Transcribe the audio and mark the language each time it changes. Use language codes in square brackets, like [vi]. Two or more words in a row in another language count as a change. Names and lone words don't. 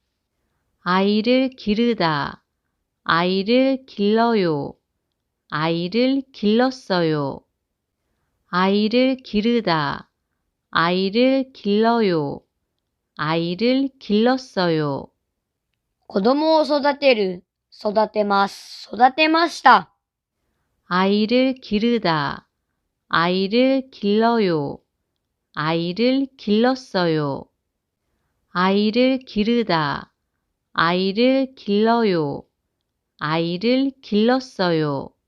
[ko] 아이를 기르다, 아이를 길러요, 아이를 길렀어요. 아이를 기르다, 아이를 길러요, 아이를 길렀어요. [ja] 子供を育てる、育てます、育てました。 [ko] 아이를 기르다, 아이를 길러요, 아이를 길렀어요. 아이를 기르다, 아이를 길러요, 아이를 길렀어요.